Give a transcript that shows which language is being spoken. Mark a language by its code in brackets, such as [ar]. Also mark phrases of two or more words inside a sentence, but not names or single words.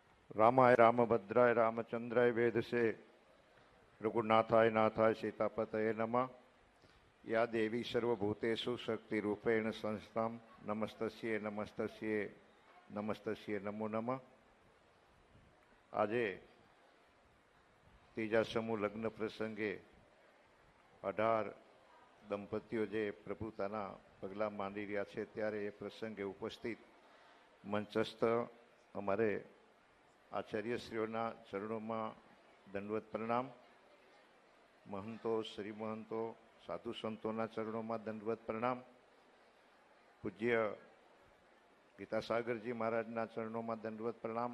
[sa] रामाय रामभद्राय रामचंद्राय वेदसे रघुनाथाय नाथाय सीतापतये नमः। या देवी सर्वभूतेषु शक्तिरूपेण संस्थां नमस्तस्ये नमस्तस्ये नमस्तस्ये नमो नमः। [gu] આજે ત્રીજા સમૂહ લગ્ન પ્રસંગે 18 દંપતીઓ જે પ્રભુતાના પગલાં માંડી રહ્યા છે ત્યારે એ પ્રસંગે ઉપસ્થિત મંચસ્થ અમારે આચાર્યશ્રીઓના ચરણોમાં દંડવત પ્રણામ, મહંતો શ્રી મહંતો સાધુ સંતોના ચરણોમાં દંડવત પ્રણામ, પૂજ્ય ગીતાસાગરજી મહારાજના ચરણોમાં દંડવત પ્રણામ।